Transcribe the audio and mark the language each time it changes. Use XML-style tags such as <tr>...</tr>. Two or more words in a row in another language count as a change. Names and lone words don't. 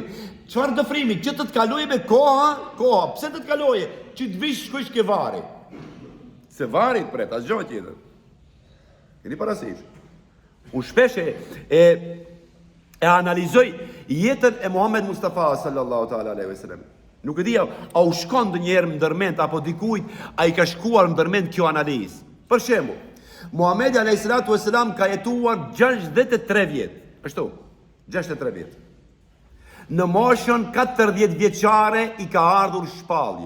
<sq>Çfarë dëfrimi? Që të kalojë me koha. Pse të kalojë? Që të vish shkosh ke vari. Se vari të pret, asgjë tjetër. Keni parasysh? Unë shpesh e analizoj jetën e Muhammed Mustafa</sq> <ar>صلى الله تعالى عليه وسلم.</ar> <sq>Nuk e di a u shkon ndonjëherë ndërmend apo dikujt a i ka shkuar ndërmend kjo analizë. Për shembull, Muhamedi</sq> <ar>عليه الصلاة والسلام</ar> <sq>ka jetuar 63 vjet. Ashtu, 63 vjet. Në moshën 40 vjeçare i ka ardhur shpallja.</sq>